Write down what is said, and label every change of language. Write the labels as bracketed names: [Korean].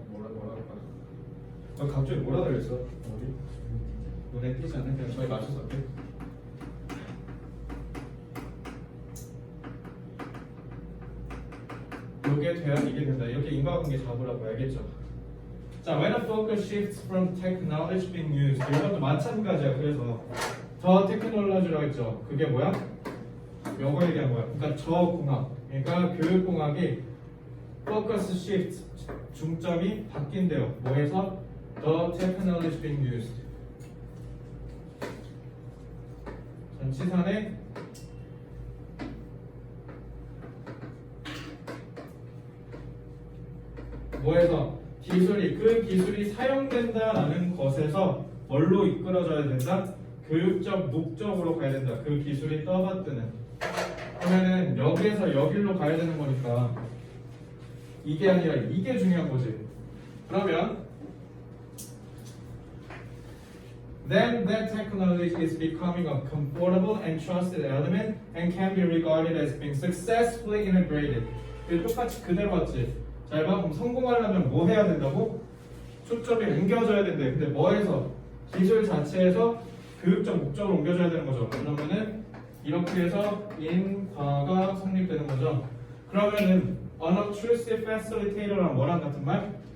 [Korean] 뭐라 할까? 갑자기 뭐라 그랬어? 어디? 눈에 띄지 않는 그냥 저희 맞춰서 할게요. 이게 돼야 이게 된다. 이렇게 인과관계 잡으라고 알겠죠? 자, [English] when a focus shifts from technology being used, [Korean] 이것도 마찬가지야. 그래서 더 테크놀로지라고 했죠. 그게 뭐야? 요거 얘기한 거야. 그러니까 저 공학, 그러니까 교육공학이 [English] focus shift [Korean] 중점이 바뀐대요. 뭐에서? [English] The technology being used. [Korean] 전치사네 뭐에서? 기술이 그 기술이 사용된다라는 것에서 뭘로 이끌어져야 된다? 교육적 목적으로 가야 된다. 그 기술이 떠받드는. 그러면은 여기에서 여기로 가야 되는 거니까 이게 아니라 이게 중요한 거지. 그러면 [English] then that technology is becoming a comfortable and trusted element and can be regarded as being successfully integrated. [Korean] 이거 똑같이 그대로 왔지. 잘 봐. 그럼 성공하려면 뭐 해야 된다고? 초점이 옮겨져야 된대. 근데 뭐에서? 기술 자체에서 교육적 목적으로 옮겨져야 되는 거죠. 그러면은 이렇게 해서 인과가 성립되는 거죠. 그러면은 [English] unobtrusive facilitator [Korean] 랑 뭐랑 같은 말?